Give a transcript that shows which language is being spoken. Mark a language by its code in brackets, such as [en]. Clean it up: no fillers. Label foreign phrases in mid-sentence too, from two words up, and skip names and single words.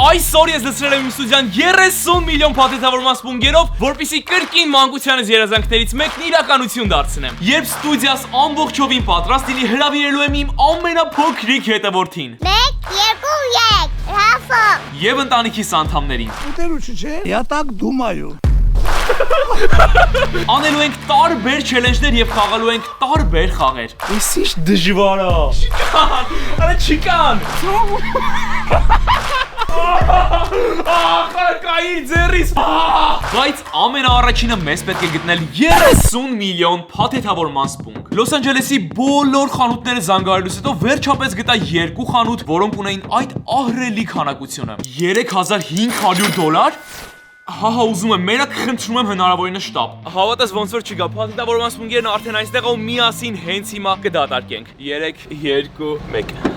[hy] Այսօր ես լցրել եմ իմ ստուդիան 30 միլիոն փաթեթավորման սպունգերով, որպեսզի կրկին մանկությանս երազանքներից մեկն իրականություն դարձնեմ։ Երբ ստուդիաս ամբողջովին պատրաստ լինի, հրավիրելու եմ իմ ամենափոքրիկ հետևորդին։ 1, 2, 3, Ռաֆա։ Եվ ընտանիքիս անդամներին։ Ուտելուչը չէ, [ru] я так думаю։ [hy] Անելու ենք տարբեր չելենջներ եւ խաղալու ենք տարբեր խաղեր։ Այս ինչ դժվար է։ Չկան, արա չկան։ Ախակայի ձեռիս։ Բայց ամենաառաջինը մեզ պետք է գտնել 30 միլիոն փաթեթավորման սպունգ։ Լոս Անջելեսի բոլոր խանութները զանգահարելուց հետո վերջապես գտա 2 խանութ, որոնք ունեին այդ ահռելի քանակությունը։ $3500։ Հա, ուզում եմ, մենակ խնդրում եմ հնարավորինս շտապ։ Հավատաս ոնց որ չգա, փաթեթավորման սպունգերն արդեն այստեղ ու միասին հենց հիմա կդատարկենք։ 3, 2, 1։